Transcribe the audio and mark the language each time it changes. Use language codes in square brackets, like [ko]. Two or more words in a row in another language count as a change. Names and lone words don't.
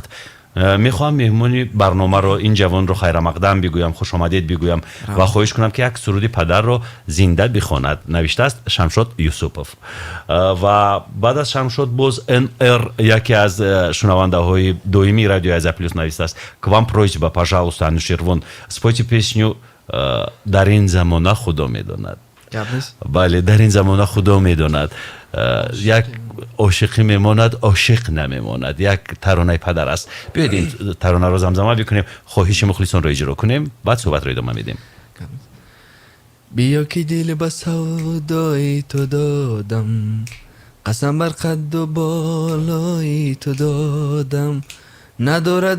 [tg] мехоҳам меҳмони барномаро, ин ҷавонро хайрамақдам бигӯям, хушомадед бигӯям ва хоҳиш кунам ки як суруди падарро зинда бихонад. Навиштааст Шамшод Юсупов. Ва баъд аз Шамшод боз НР, яке аз шунавандаҳои доимии радиои Азия плюс, навистааст: [ru] к вам просьба, пожалуйста, Анушервон, спойте песню [tg] «Дар ин замона худо медонад». бале, дар ин замона худо медонад. [fa] як عاشقی میماند عاشق نمیماند. یک ترانه پدر است. بیایید این ترانه رو زمزمه بکنیم، خواهش مخلصان رو اجرا کنیم، بعد صحبت رو ادامه میدیم. بیا که دل به سودای تو دادم، قسم بر قد و بالای تو دادم، ندارد